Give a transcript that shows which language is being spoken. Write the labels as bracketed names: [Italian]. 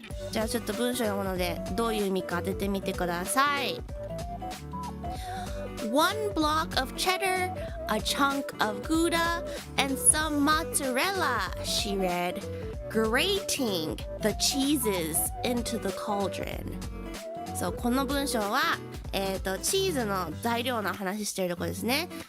[Japanese] じゃあちょっと文章読むので、どういう意味か当ててみてください。 [English] One block of cheddar, a chunk of Gouda, and some mozzarella, she read, grating the cheeses into the cauldron. [Japanese] そう、この文章は、チーズの材料の話しているとこですね。